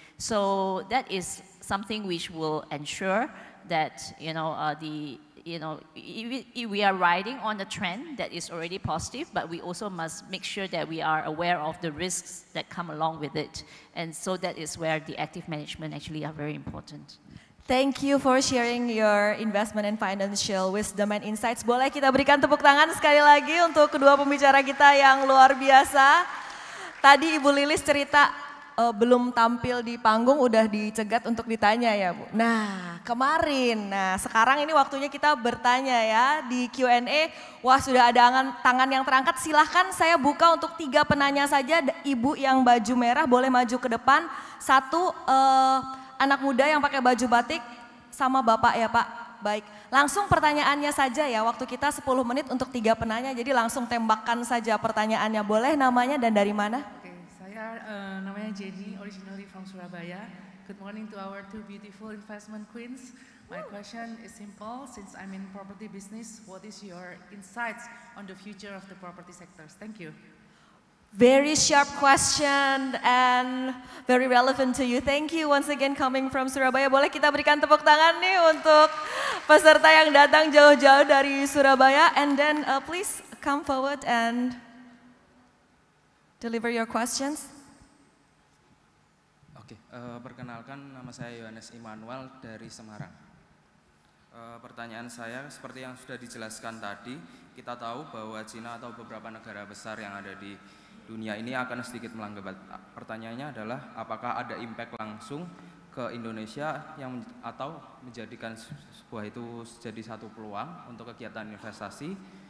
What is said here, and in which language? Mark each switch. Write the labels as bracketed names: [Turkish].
[English] So that is something which will ensure that, you know, we are riding on a trend that is already positive, but we also must make sure that we are aware of the risks that come along with it. And so that is where the active management actually are very important. Thank you for sharing your investment and financial wisdom and insights. [Indonesian] Boleh kita berikan tepuk tangan sekali lagi untuk kedua pembicara kita yang luar biasa. Tadi Ibu Lilis cerita belum tampil di panggung udah dicegat untuk ditanya ya Bu. Nah kemarin, sekarang ini waktunya kita bertanya ya di Q&A. Wah sudah ada tangan yang terangkat, silahkan saya buka untuk 3 penanya saja. Ibu yang baju merah boleh maju ke depan. Satu anak muda yang pakai baju batik sama Bapak ya Pak. Baik, langsung pertanyaannya saja ya, waktu kita 10 menit untuk 3 penanya, jadi langsung tembakkan saja pertanyaannya. Boleh namanya dan dari mana? Namanya [English] Jenny, originally from Surabaya. Good morning to our 2 beautiful investment queens. My question is simple, since I'm in property business, what is your insights on the future of the property sectors? Thank you. Very sharp question and very relevant to you. Thank you once again coming from Surabaya. [Indonesian] Boleh kita berikan tepuk tangan nih untuk peserta yang datang jauh-jauh dari Surabaya. [English] And then please come forward and deliver your questions. [Indonesian] Oke, perkenalkan nama saya Yohanes Immanuel dari Semarang. Pertanyaan saya seperti yang sudah dijelaskan tadi, kita tahu bahwa Cina atau beberapa negara besar yang ada di dunia ini akan sedikit melambat. Pertanyaannya adalah apakah ada impact langsung ke Indonesia yang atau menjadikan sebuah itu jadi satu peluang untuk kegiatan investasi.